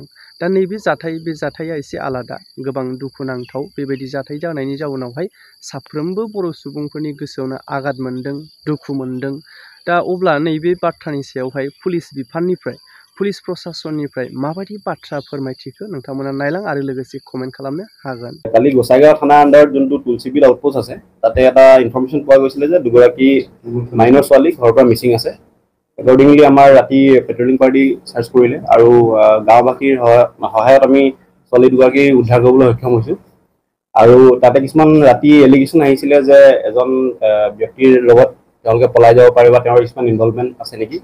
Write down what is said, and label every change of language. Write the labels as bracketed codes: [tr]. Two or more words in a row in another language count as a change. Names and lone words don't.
[brx] दा नैबे बे जाथाया एसे आलादा गोबां दुखुनांथाव बेबायदि जाथाय जानायनि जाउनावहाय साफ्रोमबो बर' सुबुंफोरनि गोसोआवनो आघात मोनदों दुखु मोनदों। दा अब्ला नैबे बाथ्रानि सायावहाय पुलिस बिफाननिफ्राय पुलिस प्रशासननिफ्राय माबायदि बाथ्रा फोरमायथिखौ नोंथांमोना नायलां आरो लोगोसे कमेन्ट खालामनो हागोन। [as] কালি গোসাইগাঁও থানা আণ্ডাৰত যোনটো তুলসীবিল আউটপোষ্ট আছে তাতে এটা ইনফৰমেশ্যন পোৱা গৈছিলে যে দুগৰাকী মাইনৰ ছোৱালী ঘৰৰ পৰা মিচিং আছে। একৰ্ডিংলি আমাৰ ৰাতি [en] patrolling party [as] চাৰ্চ কৰিলে আৰু গাঁওবাসীৰ সহায়ত আমি ছোৱালী দুগৰাকী উদ্ধাৰ কৰিবলৈ সক্ষম হৈছোঁ। আৰু তাতে কিছুমান ৰাতি এলিগেশ্যন আহিছিলে যে এজন ব্যক্তিৰ লগত তেওঁলোকে পলাই যাব পাৰে বা তেওঁৰ কিছুমান ইনভলভমেণ্ট আছে নেকি।